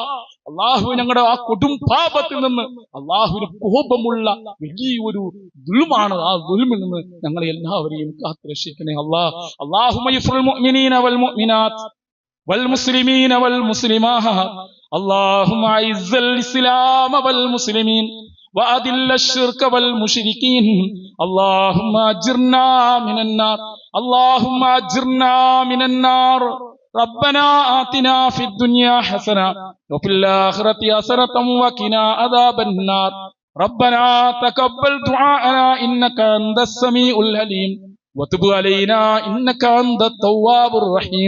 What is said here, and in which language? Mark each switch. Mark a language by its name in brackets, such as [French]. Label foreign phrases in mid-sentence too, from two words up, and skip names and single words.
[Malayalam] അല്ലാഹു, ഞങ്ങളുടെ ആ കൊടും പാപത്തിൽ നിന്ന്, അല്ലാഹുവിന് കോപമുള്ള വലിയൊരു ദുൽമാണ്, ആ ദുൽമിൽ നിന്ന് ഞങ്ങളെ എല്ലാവരെയും കാത്തു രക്ഷിക്കണേ അല്ലാഹ്. [Arabic] اللهم اغفر للمؤمنين والمؤمنات والمسلمين والمسلمات. اللهم أعز الإسلام والمسلمين وأذل الشرك والمشركين. اللهم اجرنا من النار، اللهم اجرنا من النار. ربنا آتنا في الدنيا حسنة وفي الآخرة حسنة وقنا عذاب النار. ربنا تقبل دعاءنا إنك أنت السميع العليم وتب علينا إنك أنت التواب الرحيم.